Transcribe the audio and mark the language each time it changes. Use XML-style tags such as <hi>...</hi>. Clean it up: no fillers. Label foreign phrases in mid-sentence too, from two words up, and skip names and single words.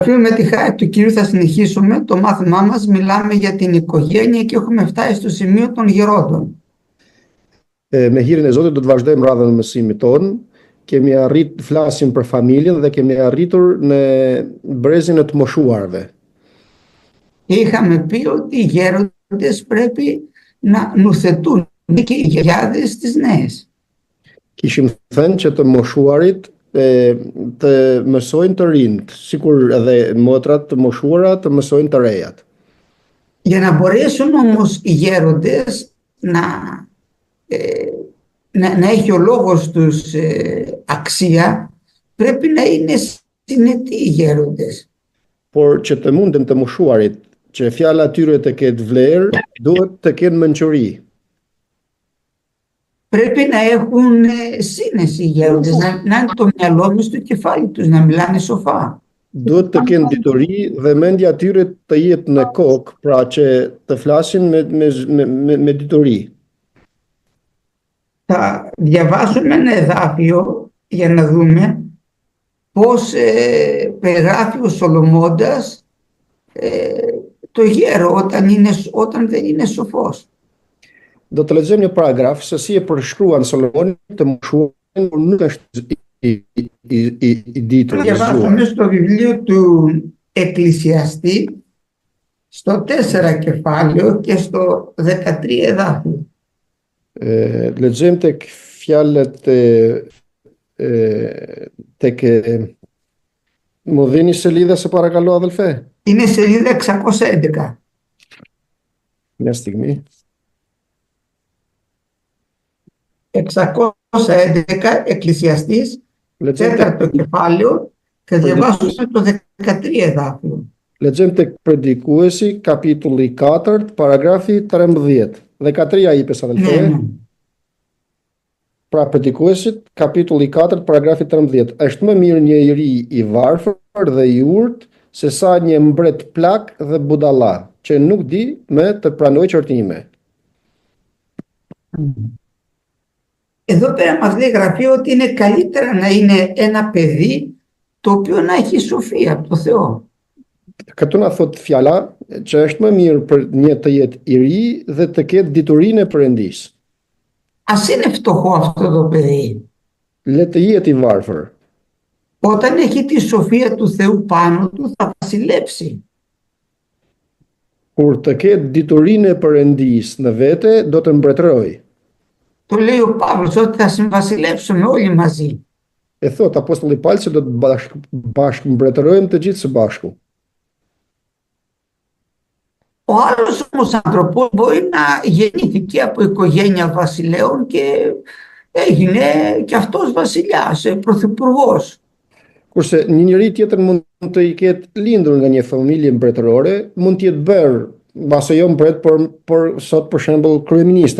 <el>Με τη χάρη του Κυρίου θα συνεχίσουμε το μάθημά μας. Μιλάμε για την οικογένεια και έχουμε φτάσει στο σημείο των γερόντων.</el> <sq>Me hirin e Zotit do të vazhdojmë radhën e mësimit tonë. Kemi arrit të flasim për familjen dhe kemi arritur në brezin e të moshuarve.</sq> <el>Είχαμε πει ότι οι γέροντες πρέπει να νουθετούν και οι γιαγιάδες τις νέες.</el> <sq>Kishim thënë që të moshuarit të mësojnë të rinjt, sikur edhe motrat të moshuara të mësojnë të rejat.</sq> <el>Για να μπορέσουν όμως οι γέροντες να έχει ο λόγος τους αξία, πρέπει να είναι συνετοί οι γέροντες.</el> <sq>Por që të munden të moshuarit, që fjala e tyre të ketë vlerë, duhet të kenë mençuri.</sq> <el>Πρέπει να έχουν σύνεση οι γέροντες, να είναι το μυαλό τους στο κεφάλι τους, να μιλάνε σοφά.</el> <sq>Duhet të kenë dituri dhe mendja e tyre të jetë në kokë, pra që të flasin me dituri.</sq> <el>Θα διαβάσουμε ένα εδάφιο για να δούμε πώς περιγράφει ο Σολομώντας το γέρο όταν δεν είναι σοφός.</el> <sq>Do të lexojmë një paragraf se si e përshkruan Solomoni të moshuarin kur nuk është i ditur.</sq> <el>Διαβάσουμε στο βιβλίο του Εκκλησιαστή στο 4 κεφάλαιο και στο 13 εδάφιο.</el> <sq>Lexojmë tek fjalët tek</sq> <el>Μου δίνεις σελίδα σε παρακαλώ αδελφέ. Είναι σελίδα 611. Μια στιγμή. 611 Εκκλησιαστής, 4ο κεφάλαιο και διαβάσουμε το 13 εδάφιο.</el> <sq>Lexojmë tek Predikuesi, kapitulli 4, paragrafi 13.</sq> <el>13 είπες αδελφέ. Ναι.</el> <sq>Pra Predikuesit, kapitulli 4, paragrafi 13. Është më mirë një i ri i varfër dhe i urtë se sa një mbret plak dhe budalla, që nuk di me të pranoj qortime.</sq> <el>Εδώ πέρα μας λέει η Γραφή ότι είναι καλύτερα να είναι ένα παιδί το οποίο να έχει σοφία από το Θεό.</el> <sq>Këtu na thot fjala që është më mirë për një të jetë i ri dhe të ketë diturinë e Perëndisë.</sq> <el>Ας είναι φτωχό αυτό το παιδί.</el> <sq>Le të jetë i varfër.</sq> <el>Όταν έχει τη σοφία του Θεού πάνω του θα βασιλεύσει.</el> <sq>Kur të ketë diturinë e Perëndisë në vete, do të mbretërojë.</sq> <el>Το λέει ο Παύλος ότι θα συμβασιλεύσουμε όλοι μαζί.</el> <sq>Thot Apostulli Paul se do të bashkë mbretërojmë të gjithë së bashku.</sq> <el>Ο άλλος όμως άνθρωπος μπορεί να γεννήθηκε από οικογένεια βασιλέων και έγινε και αυτός βασιλιάς, πρωθυπουργός.</el> <sq>Kurse një njeri tjetër mund të i ketë lindur nga një familje mbretërore, mund të jetë bërë mbase jo mbret, por sot për shembull kryeministër.</sq>